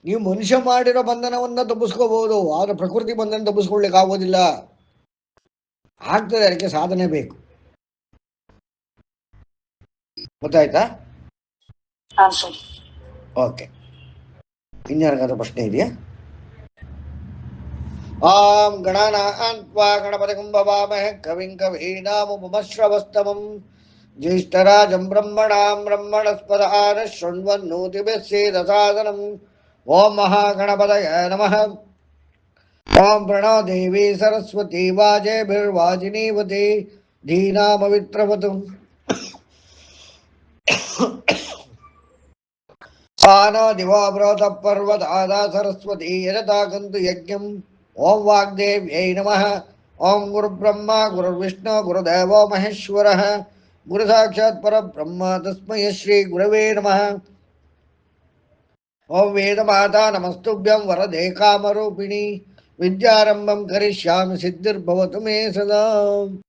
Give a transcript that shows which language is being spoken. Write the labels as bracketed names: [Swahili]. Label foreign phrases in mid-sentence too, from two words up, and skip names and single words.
[Kannada] ನೀವು ಮನುಷ್ಯ ಮಾಡಿರೋ ಬಂಧನವನ್ನ ತಪ್ಪಿಸ್ಕೋಬಹುದು, ಆದ್ರೆ ಪ್ರಕೃತಿ ಬಂಧನ ತಪ್ಪಿಸ್ಕೊಳ್ಲಿಕ್ಕೆ ಆಗೋದಿಲ್ಲ. ಆಗ್ತದೆ, ಅದಕ್ಕೆ ಸಾಧನೆ ಬೇಕು. ಗೊತ್ತಾಯ್ತಾ? ಓಕೆ, ಇನ್ಯಾರಿಗಾದ್ರೂ ಪ್ರಶ್ನೆ ಇದೆಯಾ? [Sanskrit] ಆಂ ಗಣಾನಾನ್ವಾ ಗಣಪತಿಂ ಭವಾಮಹೇ ಕವಿಂ ಕವೀನಾಮುಪಮಶ್ರವಸ್ತಮಂ ಜ್ಯೇಷ್ಠರಾಜಂ ಬ್ರಹ್ಮಣಾಂ ಬ್ರಹ್ಮಣಸ್ಪದಾನ ಶೃಣ್ವನ್ನೋತಿಭಿಸ್ಸೇದಸಾದನಂ. ಓಂ ಮಹಾಗಣಪತಯ ನಮಃ. ಓಂ ಪ್ರಣೋ ದೇವಿ ಸರಸ್ವತಿ ವಾಜೇಭಿರ್ವಾಜಿನೀವತಿ ಧೀನಾಮವಿತ್ರವತು. ಆನೋ ದಿವೋ ಬ್ರೋತ ಪರ್ವತಾದ ಸರಸ್ವತಿ ಯಜತಾಗಂತು ಯಜ್ಞಂ. ಓಂ ವಾಗ್ದೇವ್ಯೈ ನಮಃ. ಓಂ ಗುರುಬ್ರಹ್ಮ ಗುರುರ್ವಿಷ್ಣು ಗುರುದೇವೋ ಮಹೇಶ್ವರಃ ಗುರು ಸಾಕ್ಷಾತ್ ಪರಬ್ರಹ್ಮ ತಸ್ಮೈ ಶ್ರೀ ಗುರವೇ ನಮಃ. ಓಂ ವೇದಮಾತಾ ನಮಸ್ತುಭ್ಯಂ ವರದೆ ಕಾಮರೂಪಿಣಿ ವಿದ್ಯಾರಂಭಂ ಕರಿಷ್ಯಾಮಿ ಸಿದ್ಧಿರ್ಭವತು ಮೇ ಸದಾ.